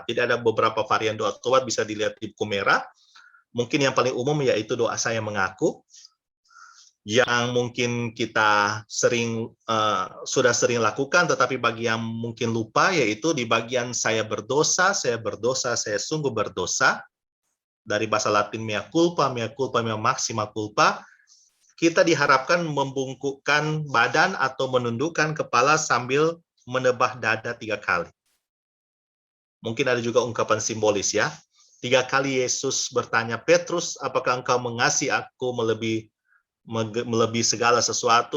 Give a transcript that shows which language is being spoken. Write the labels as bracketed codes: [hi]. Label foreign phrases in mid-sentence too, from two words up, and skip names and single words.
[id] Jadi ada beberapa varian doa tobat bisa dilihat di buku merah. Mungkin yang paling umum yaitu doa saya mengaku, yang mungkin kita sudah sering lakukan, tetapi bagi yang mungkin lupa, yaitu di bagian saya berdosa, saya sungguh berdosa, dari bahasa Latin [la] mea culpa, mea maxima culpa, [id] kita diharapkan membungkukkan badan atau menundukkan kepala sambil menebah dada 3 kali. Mungkin ada juga ungkapan simbolis ya. 3 kali Yesus bertanya, Petrus, apakah engkau mengasihi aku melebihi segala sesuatu?